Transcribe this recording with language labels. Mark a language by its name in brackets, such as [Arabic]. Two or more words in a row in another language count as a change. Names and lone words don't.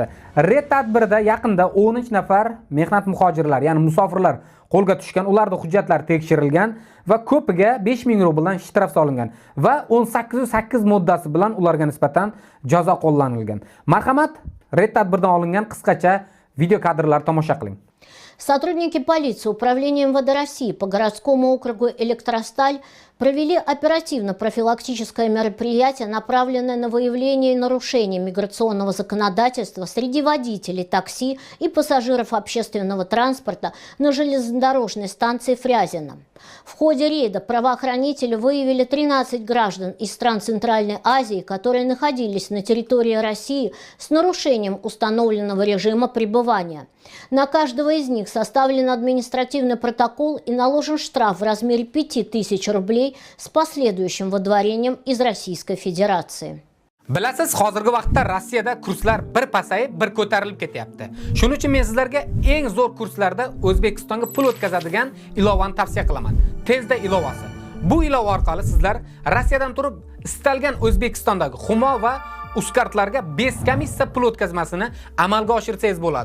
[Uzbek] Red tadbirida yaqinda 13 nafar mehnat muhojirlar, ya'ni musofirlar qo'lga tushgan, ularning hujjatlari tekshirilgan va ko'piga 5000 rubldan shtraf solingan va 18.8 moddasi bilan ularga nisbatan jazo qo'llanilgan. Marhamat, red tadbirdan olingan qisqacha video kadrlar tomosha qiling. [Russian] Сотрудники полиции Управления МВД России по городскому округу Электросталь провели оперативно-профилактическое мероприятие, направленное на выявление нарушений миграционного законодательства среди водителей такси и пассажиров общественного транспорта на железнодорожной станции Фрязино. В ходе рейда правоохранители выявили 13 граждан из стран Центральной Азии, которые находились на территории России с нарушением установленного режима пребывания. На каждого из них составлен административный протокол и наложен штраф в размере 5000 рублей с последующим выдворением из Российской Федерации. [Uzbek] Bilasiz, hozirgi vaqtda Rossiyada kurslar bir pasayib, bir ko'tarilib ketyapti. Shuning uchun men sizlarga eng zo'r kurslarda O'zbekistonga pul o'tkazadigan ilovani tavsiya qilaman. Tezda ilovasi. Bu ilova orqali sizlar Rossiyadan turib istalgan O'zbekistondagi Humo va Uzkartlarga [Russian] без комиссия [Uzbek] pul o'tkazmasini amalga oshirsangiz bo'ladi.